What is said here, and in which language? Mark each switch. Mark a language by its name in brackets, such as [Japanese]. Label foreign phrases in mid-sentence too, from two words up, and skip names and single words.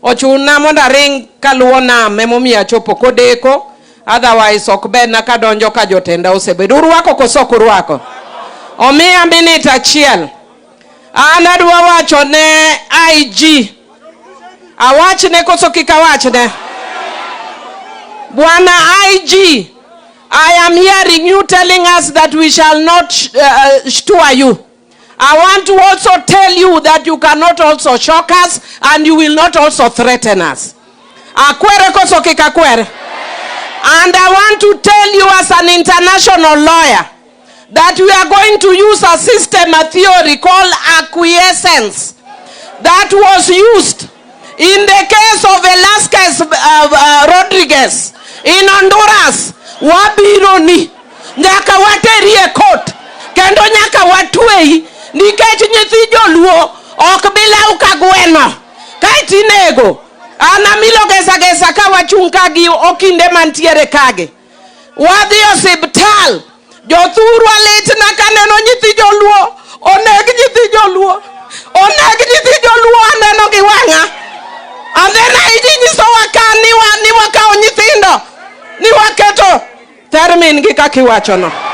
[Luo (Kenya and Tanzania)] ochuna monda ring kaluona memomiya chopo kodeko, otherwise okbena kadonjo ka jotenda osebedo. Urwako koso kurwako. Omiya minute achiel. An adwa wacho ne IG. Awachne koso kika wachne. [English] Bwana IG, I am hearing you telling us that we shall not stir you. I want to also tell you that you cannot also shock us and you will not also threaten us. [Luo (Kenya and Tanzania)] Akwere koso kika kwere. [English] And I want to tell you as an international lawyer that we are going to use a system, a theory called acquiescence that was used in the case of Velasquez Rodriguez in Honduras. [Luo (Kenya and Tanzania)] Wabironi nyaka waterie court kendo nyaka watwei nikech nyithi joluo ok bila ukagweno kaiti nego anamilo gesa ka wachunga gi okinde mantiere kage wadhi osiptal jothuru alitna kaneno nyithi joluo oneg nyithi joluo aneno gi wanga andena idinyiso wakani ni wakao nyithindo ni waketo termin gi kaki wachono.